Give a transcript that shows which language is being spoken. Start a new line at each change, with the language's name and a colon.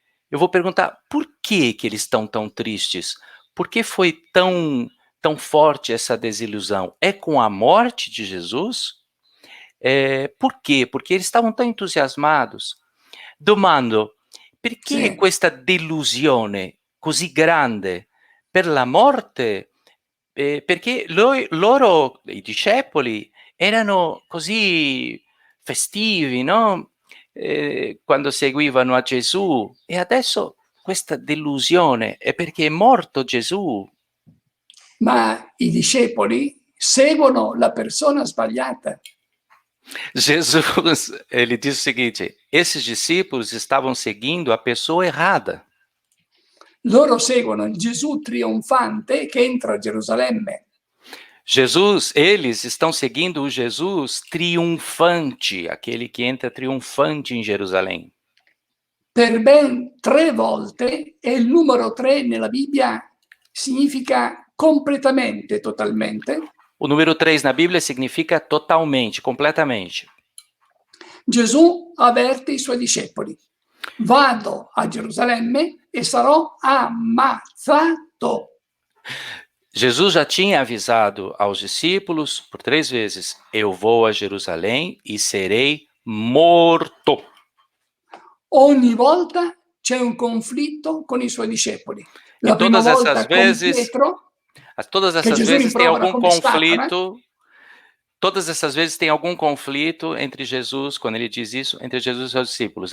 Portuguese: Eu vou perguntar por que eles estão tão tristes? Por que foi tão forte essa desilusão? É com a morte de Jesus? Por quê? Porque eles estavam tão entusiasmados.
Italian: Domando, perché Sì. questa delusione così grande per la morte? Perché loro, i discepoli, erano così festivi, no? Quando seguivano a Gesù, e adesso questa delusione è perché è morto Gesù. Ma i discepoli seguono la persona sbagliata.
Portuguese: Jesus, ele diz o seguinte: esses discípulos estavam seguindo a pessoa errada.
Italian: Loro seguono il Gesù trionfante che entra a Gerusalemme.
Portuguese: Eles estão seguindo o Jesus triunfante, aquele que entra triunfante em Jerusalém.
Italian: Per ben 3 volte, e il numero 3 nella Bibbia significa completamente, totalmente.
Portuguese: O número 3 na Bíblia significa totalmente, completamente.
Italian: Gesù avverte i suoi discepoli: vado a Gerusalemme e sarò ammazzato.
Portuguese: Jesus já tinha avisado aos discípulos por 3 vezes: eu vou a Jerusalém e serei morto.
Italian: Ogni volta c'è un conflitto con i suoi discepoli. La prima volta con Pietro,
Portuguese: todas essas vezes tem algum conflito. Todas essas vezes tem algum conflito entre Jesus, quando ele diz isso, entre Jesus e seus discípulos.